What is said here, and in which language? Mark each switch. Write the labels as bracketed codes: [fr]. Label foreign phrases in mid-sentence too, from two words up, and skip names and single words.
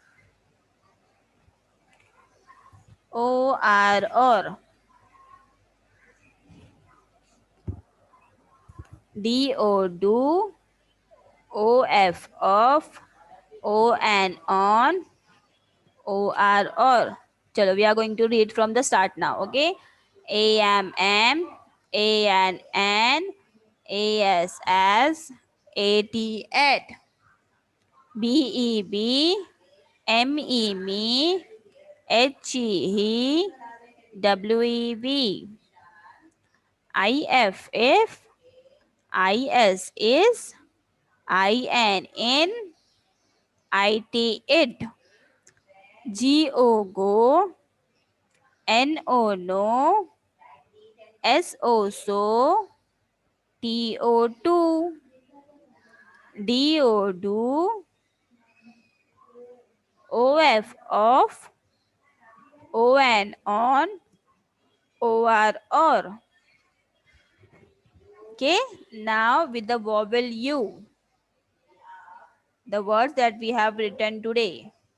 [en] O-R, or. D-O, do. O-F, of. O-N, on. O-R, or. Chalo, we are going to read from the start now. Okay. A-M, am. A-N, an. A-S, as. A-T, at. B-E-B. M-E, me. H-E, he. W-E-V. I-F, if. I-S, is. I-N, I-T, it. G-O, go. N-O, no. S-O, so. T-O, two. D-O, do. OF of, ON on, OR or. Okay, now with the vowel U, the words that we have written today.